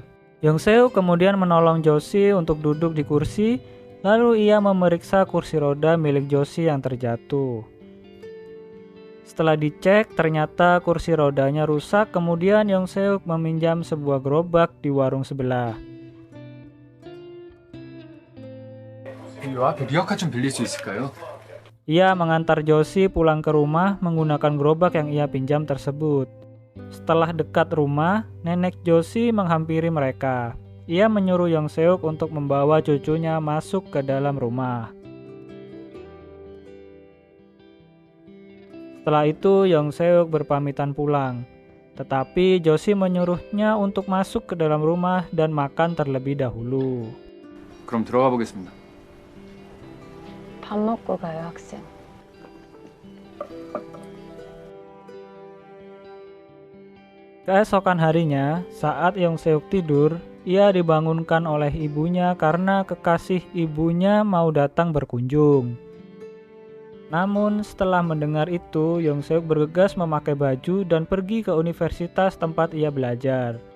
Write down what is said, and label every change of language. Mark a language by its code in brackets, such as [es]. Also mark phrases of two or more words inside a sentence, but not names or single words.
[id] Yong Seok kemudian menolong Josie untuk duduk di kursi, lalu ia memeriksa kursi roda milik Josie yang terjatuh. Setelah dicek, ternyata kursi rodanya rusak, kemudian Yong Seok meminjam sebuah gerobak di warung sebelah. [ko] 요 앞에 리어카 좀 빌릴 수 있을까요? [id] Ia mengantar Josie pulang ke rumah menggunakan gerobak yang ia pinjam tersebut. Setelah dekat rumah, nenek Josie menghampiri mereka. Ia menyuruh Yong Seok untuk membawa cucunya masuk ke dalam rumah. Setelah itu, Yong Seok berpamitan pulang. Tetapi Josie menyuruhnya untuk masuk ke dalam rumah dan makan terlebih dahulu. [ko] 그럼 들어가 보겠습니다. 밥 먹고 가요, 학생. [id] Keesokan harinya, saat Yong Seok tidur, ia dibangunkan oleh ibunya karena kekasih ibunya mau datang berkunjung. Namun setelah mendengar itu, Yong Seok bergegas memakai baju dan pergi ke universitas tempat ia belajar.